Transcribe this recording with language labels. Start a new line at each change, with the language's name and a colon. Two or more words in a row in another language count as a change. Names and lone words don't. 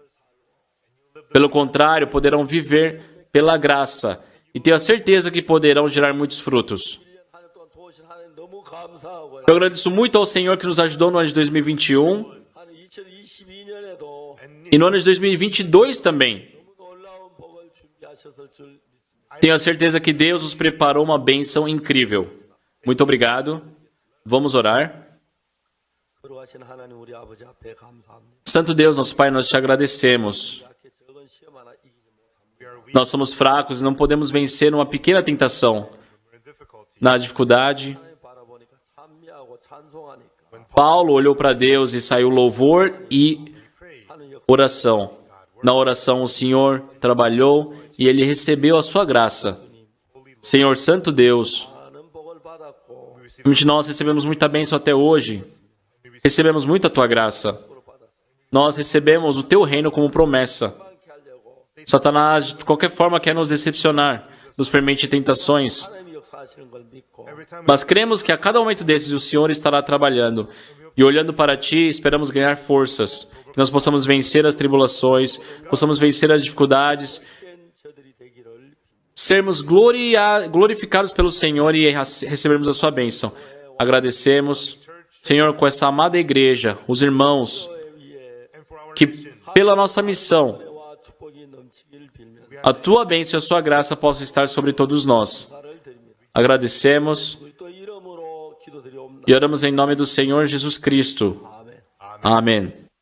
Portuguese: Pelo contrário, poderão viver pela graça e tenho a certeza que poderão gerar muitos frutos.
Korean: 1년 한 해 동안 도우신 하나님 너무 감사하고요.
Portuguese: Eu agradeço muito ao Senhor que nos ajudou no ano de 2021
Korean: 한 2022년에도
Portuguese: e no ano de 2022 também.
Korean: 놀라운 복을 준비하셨을 줄 믿습니다.
Portuguese: Tenho a certeza que Deus nos preparou uma bênção incrível. Muito obrigado. Vamos orar.
Korean: 거룩하신 하나님 우리 아버지 앞에 감사합니다.
Portuguese: Santo Deus, nosso Pai, nós te agradecemos.
Korean: 이렇게 적은 시험 하나 이기지 못합니다.
English: We are weak,
Portuguese: Nós somos fracos e não podemos vencer numa pequena tentação.
English: we're in difficulty.
Portuguese: Na dificuldade,
Korean: 하나님 바라보니까 찬미하고 찬송하니까
Portuguese: Paulo olhou para Deus e saiu louvor e
Korean: 하는 역
Portuguese: oração. Na oração, o Senhor trabalhou e ele recebeu a sua graça. Senhor Santo Deus,
Korean: 많은 복을 받았고
Portuguese: realmente nós recebemos muita bênção até hoje. Recebemos muito a tua graça. Nós recebemos o teu reino como promessa.
Korean: 많게 하려고
Portuguese: Satanás, de qualquer forma, quer nos decepcionar, nos permite tentações.
Korean: 하나님이 역사하시는 걸 믿고
English: Every time
Portuguese: Mas cremos que a cada momento desses o Senhor estará trabalhando. E olhando para ti, esperamos ganhar forças. Que nós possamos vencer as tribulações, possamos vencer as dificuldades,
Korean: 된 저들이 되기를
Portuguese: sermos glorificados pelo Senhor e recebermos a sua bênção. Agradecemos, Senhor, com essa amada igreja, os irmãos,
English: and for our
Portuguese: que
English: nation,
Portuguese: pela nossa missão,
Korean: 와 축복이 넘치길 빌며
Portuguese: a tua bênção e a sua graça possam estar sobre todos nós.
Korean: 감사를 드립니다.
Portuguese: Agradecemos
Korean: 그리스도 이름으로 기도드리옵나이다.
Portuguese: e oramos em nome do Senhor Jesus Cristo.
Korean: 아멘.
Portuguese: Amém.